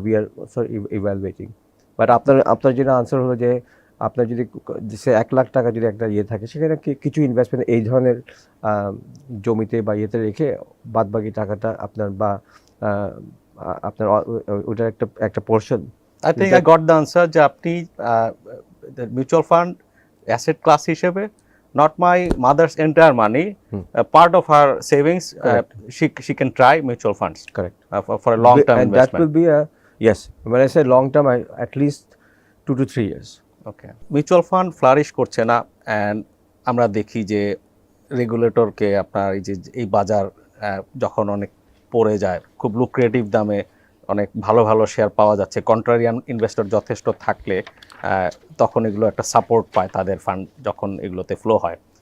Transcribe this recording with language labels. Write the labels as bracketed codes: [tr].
[en] We are evaluating. [bn] But আপনার যেটা answer হলো যে আপনার যদি 1 লাখ টাকা যদি একটা থাকে, সেখানে কিছু ইনভেস্টমেন্ট এই ধরনের জমিতে বা ইয়েতে রেখে বাদবাকি টাকাটা আপনার বা আপনার ওটার একটা portion. [en] I think I got the answer [bn] যে আপনি মিউচুয়াল ফান্ড অ্যাসেট ক্লাস হিসেবে, [en] not my mother's entire money, part of her savings, she can try mutual funds. Correct. For a long term investment. That will be yes. When I say long term, at least 2 to 3 years. Okay. [bn] Mutual fund flourish করছে না, and আমরা দেখি যে রেগুলেটরকে আপনার এই বাজার যখন অনেক পড়ে যায়, খুব লুক্রেটিভ দামে অনেক ভালো ভালো শেয়ার পাওয়া যাচ্ছে, কন্ট্রারিয়ান ইনভেস্টর যথেষ্ট থাকলে তখন এগুলো একটা সাপোর্ট পায় তাদের ফান্ড যখন এগুলোতে ফ্লো হয়।